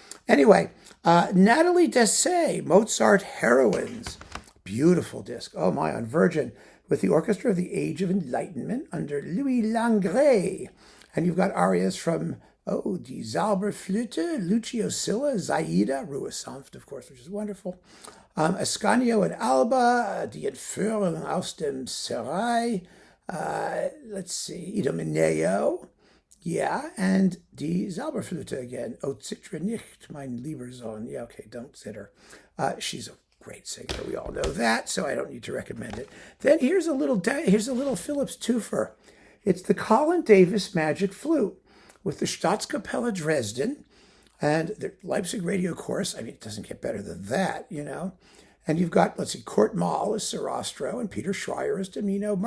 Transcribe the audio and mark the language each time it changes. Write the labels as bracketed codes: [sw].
[en] Anyway, Nathalie Dessay, Mozart Heroines. Beautiful disc. Oh my, on Virgin, with the Orchestra of the Age of Enlightenment under Louis Langret. And you've got arias from Die Zauberflöte, Lucio Silla, Zaida, Ruhe sanft, of course, which is wonderful. Ascanio and Alba, Die Entführung aus dem Serail. Let's see, Idomeneo. Yeah, and Die Zauberflöte again. [de] O zittre nicht, mein lieber Sohn. [en] Yeah, okay, don't zitter. She's a great singer. We all know that, so I don't need to recommend it. Then here's a little Phillips twofer. It's the Colin Davis Magic Flute with the Staatskapelle Dresden and the Leipzig Radio Chorus. I mean, it doesn't get better than that, And you've got, let's see, Kurt Mahl as Sarastro and Peter Schreier as Domino.